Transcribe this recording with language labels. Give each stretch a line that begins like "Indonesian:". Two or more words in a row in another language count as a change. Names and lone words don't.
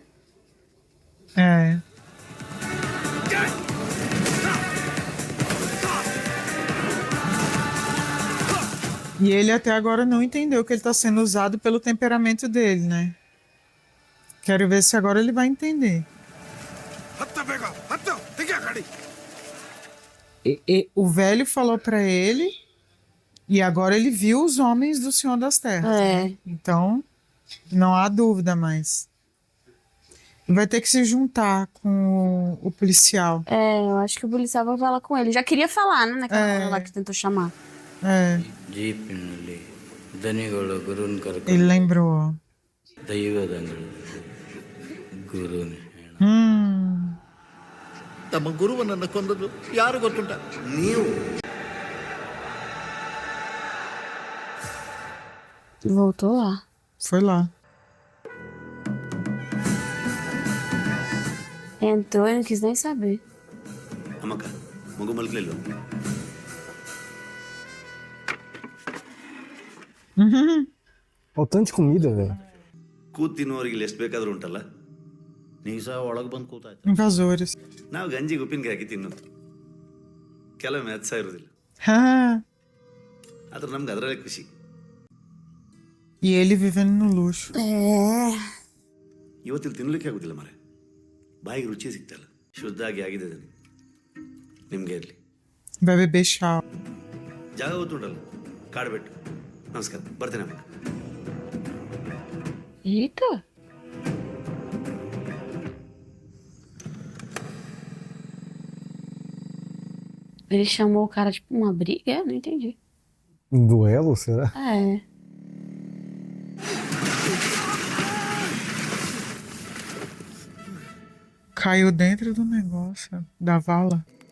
Portuguese: é. E ele até agora não entendeu que ele tá sendo usado pelo temperamento dele, né? Quero ver se agora ele vai entender.
Kannada: ಹತ್ತ ಬೇಗ ಹತ್ತ ತೆಗಿಯ ಗಾಡಿ.
Portuguese: O velho falou pra ele e agora ele viu os homens do Senhor das Terras. É. Então, não há dúvida mais. Vai ter que se juntar com o policial. É, eu acho que o policial vai falar com ele. Já queria falar, né? Naquela hora lá que tentou chamar. É,
Kannada: ಜೀಪಿನಲ್ಲಿ ದನಿಗಳು ಗುರುನ್ ಕರ್ಕೊಂಡು
Portuguese: ele lembrou. Ó.
Kannada: ದೈವದ ಅಂಗಡಿ ಗುರುನ್ ಹೆಣ. ನಮ್ಮ ಗುರುವನನ್ನು ಕೊಂದದ್ದು ಯಾರು ಗೊತ್ತುಂಟ? ನೀವು.
Portuguese: Voltou lá. Foi lá. Entrou e não quis nem saber.
Kannada: ಅಮ್ಮಕ್ಕ ಮಗು ಮಲ್ಕಲಿಲ್ಲ.
Portuguese: Olha o tanto de comida, velho.
Kannada: ಕೂತ್ ತಿನ್ನೋರಿಗೆ ಇಲ್ಲಿ ಎಷ್ಟು ಬೇಕಾದ್ರೂ ಉಂಟಲ್ಲ. ನೀವು ಸಹ ಒಳಗೆ ಬಂದು ಕೂತಾಯ್ತು.
Portuguese: Invasores.
Kannada: ನಾವು ಗಂಜಿಗೆ ಉಪ್ಪಿನಕಾಯಿ ಹಾಕಿ ತಿನ್ನೋದು. ಕೆಲವೊಮ್ಮೆ ಅದು ಸಹ ಇರೋದಿಲ್ಲ.
Portuguese: Ah,
Kannada: ಆದ್ರೆ ನಮ್ಗೆ ಅದರಲ್ಲೇ ಖುಷಿ.
Portuguese: e ele vivendo no luxo. É.
Kannada: ಇವತ್ತಿಲ್ಲಿ ತಿನ್ನಲಿಕ್ಕೆ ಆಗೋದಿಲ್ಲ ಮಾರೆ. ಬಾಯಿಗೆ ರುಚಿ ಸಿಗ್ತಲ್ಲ. ಶುದ್ಧ ಆಗಿದೆ ಅದನ್ನು. ನಿಮಗೆ ಇರಲಿ.
Portuguese: Vai beber chá.
Kannada: ಜಾಗ ಗೊತ್ತುಂಟಲ್ಲ, ಕಾಡ್ಬಿಟ್ಟು. ನಮಸ್ಕಾರ, ಬರ್ತೇನೆ ಅಮ್ಮ.
Portuguese: Eita. Ele chamou o cara, tipo, uma briga? É, não entendi. Um duelo, será? É. Caiu dentro do negócio, da vala.